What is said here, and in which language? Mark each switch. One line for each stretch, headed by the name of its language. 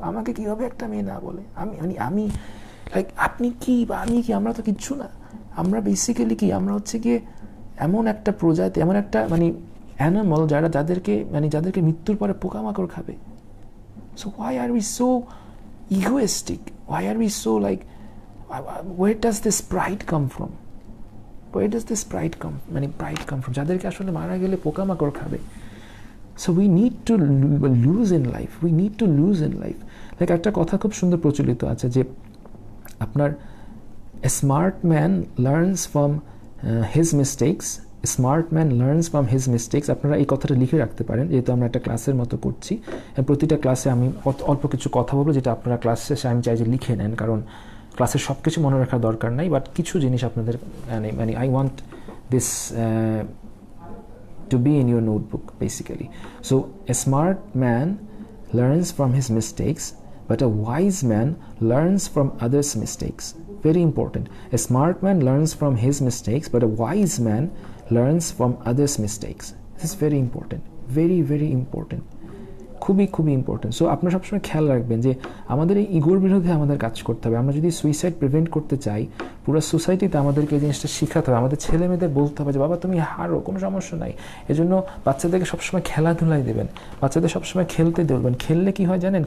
Bangla: আমাকে কীভাবে একটা মেয়ে না বলে? আমি লাইক আপনি কি বা আমি কি? আমরা তো কিচ্ছু না। আমরা বেসিক্যালি কি, আমরা হচ্ছে গিয়ে এমন একটা প্রজাতি, এমন একটা অ্যানিমাল যাদেরকে মৃত্যুর পরে পোকামাকড় খাবে।
English: So why are we so egoistic? Why are we so where does this pride come from? Where does this pride come from?
Bangla: যাদেরকে আসলে মারা গেলে পোকামাকড় খাবে।
English: So we need to lose in life. We need to lose in life.
Bangla: একটা কথা খুব সুন্দর প্রচলিত আছে যে আপনার
English: a smart man learns from his mistakes. A smart man learns from his mistakes.
Bangla: আপনারা এই কথাটা লিখে রাখতে পারেন, যেহেতু আমরা একটা ক্লাসের মতো করছি। প্রতিটা ক্লাসে আমি অল্প কিছু কথা বলবো, যেটা আপনারা ক্লাস শেষে আমি চাই যে লিখে নেন, কারণ ক্লাসের সব কিছু মনে রাখার দরকার নাই, বাট কিছু জিনিস আপনাদের
English: I want this to be in your notebook basically. So a smart man learns from his mistakes, but a wise man learns from others' mistakes. Very important. A smart man learns from his mistakes, but a wise man learns from others' mistakes. This is very important. Very, very important.
Bangla: খুবই important. So আপনারা সবসময় খেয়াল রাখবেন যে আমাদের এই ইগোর বিরুদ্ধে আমাদের কাজ করতে হবে। আমরা যদি সুইসাইড প্রিভেন্ট করতে চাই, পুরো সোসাইটিতে আমাদেরকে এই জিনিসটা শেখাতে হবে। আমাদের ছেলে মেয়েদের বলতে হবে যে বাবা তুমি হারো, কোনো সমস্যা নাই। এজন্য বাচ্চাদেরকে সবসময় খেলাধুলাই দেবেন, বাচ্চাদের সবসময় খেলতে দেবেন। খেললে কি হয় জানেন?